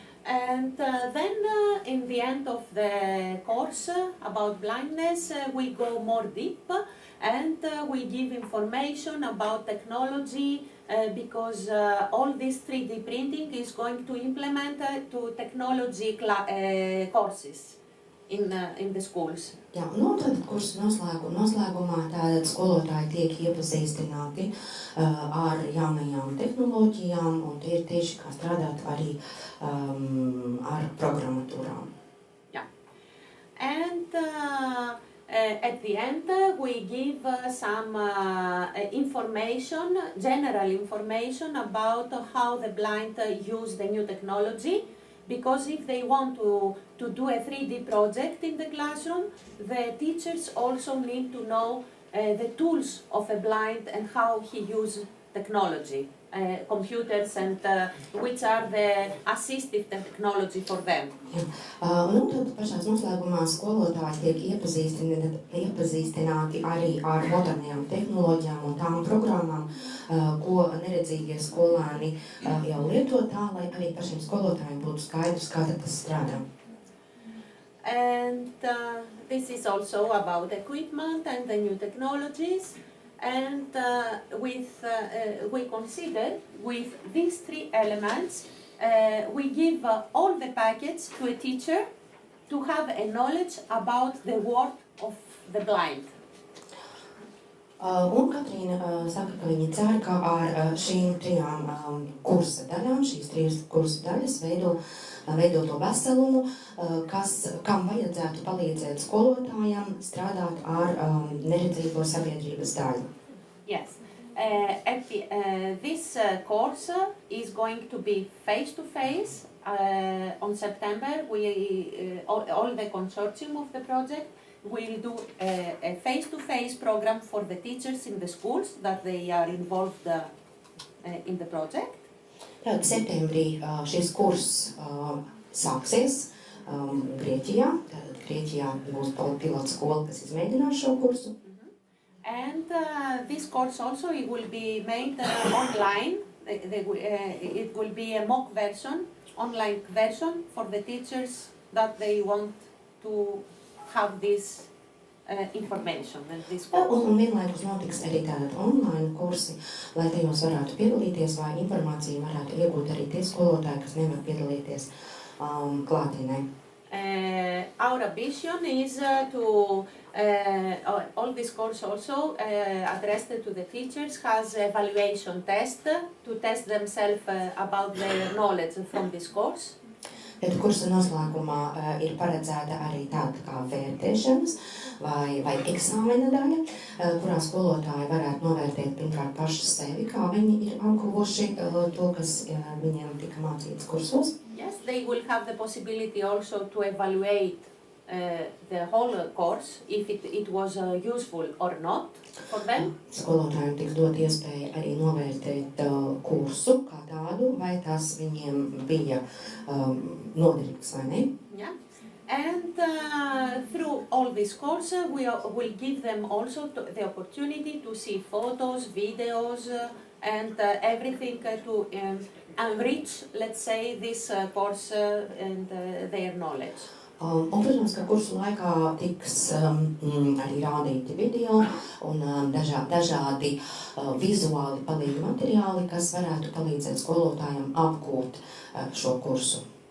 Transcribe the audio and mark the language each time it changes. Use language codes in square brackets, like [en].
[en] And then in the end of the course about blindness, we go more deep and we give information about technology because all this 3D printing is going to implement to technology courses in the schools. [lv] Jā, tad kursu noslēgumā tātad skolotāji tiek iepazīstināti ar jaunajām tehnoloģijām un tie ir tieši kā strādāt arī ar programmatūrām. [en] Yeah. And at the end we give some information, general information about how the blind use the new technology. Because if they want to do a 3D project in the classroom, the teachers also need to know the tools of a blind and how he uses technology, computers and which are the assistive technology for them. [lv] Tad pašās noslēgumā skolotāji tiek iepazīstināti arī ar modernajām tehnoloģijām un tām programmām, ko neredzīgie skolēni jau lieto tā, lai arī pašiem skolotājiem būtu skaidrs, kā tas strādā. [en] And this is also about equipment and the new technologies. And we consider with these three elements, we give all the package to a teacher to have a knowledge about the world of the blind. [lv] Un Katrīna saka, ka viņa cer, ka ar šīm trijām kursa daļām, šīs trīs kursa daļas veido to veselumu, kam vajadzētu palīdzēt skolotājiem strādāt ar neredzīgo sabiedrības daļu. [en] Yes. This course is going to be face-to-face on September. All the consortium of the project will do a face-to-face program for the teachers in the schools that they are involved in the project. [lv] Tad septembrī šis kurs sāksies Grieķijā. Tad Grieķijā būs pilota skola, kas izmēģinās šo kursu. [en] And this course also it will be made online. It will be a mock version, online version for the teachers that they want to have this information and this course. [lv] Un vienlaikus notiks arī tātad online kursi, lai tajos varētu piedalīties vai informāciju varētu iegūt arī tie skolotāji, kas nevar piedalīties klātienē. [en] Our ambition is to all this course also addressed to the teachers has evaluation test to test themselves about their knowledge from this course. [lv] Tad kursa noslēgumā ir paredzēta arī tāda kā vērtēšanas vai eksāmena daļa, kurā skolotāji varētu novērtēt pirmkārt paši sevi, kā viņi ir apguvuši to, kas viņiem tika mācīts kursos. [en] Yes, they will have the possibility also to evaluate the whole course, if it was useful or not for them. [lv] Skolotājiem tiks dot iespēja arī novērtēt kursu kā tādu, vai tas viņiem bija noderīgs vai ne. [en] Yeah. And through all this course, we will give them also the opportunity to see photos, videos, and everything to enrich, let's say, this course and their knowledge. [lv] Un, protams, ka kursu laikā tiks arī rādīti video un dažādi vizuāli palīgi materiāli, kas varētu palīdzēt skolotājiem apgūt šo kursu.